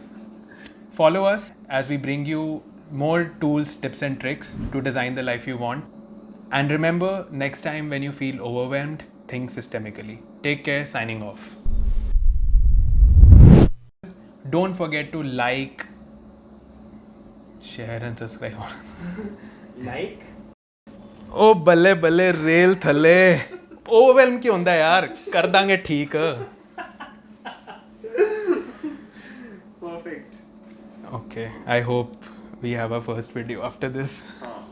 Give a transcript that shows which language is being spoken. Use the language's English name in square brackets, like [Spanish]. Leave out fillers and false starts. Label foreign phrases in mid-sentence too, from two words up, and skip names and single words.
[English] Follow us as we bring you more tools, tips and tricks to design the life you want. And remember, next time when you feel overwhelmed, think systemically. Take care, signing off. Don't forget to like, share and subscribe. Like? [Punjabi] ਓ ਬੱਲੇ ਬੱਲੇ ਰੇਲ ਥੱਲੇ ਓਵਰਵੈਲਮ ਕਿਉਂ ਹੁੰਦਾ ਯਾਰ ਕਰ ਦਾਂਗੇ ਠੀਕ [English] Perfect. Okay, I hope we have our first video after this.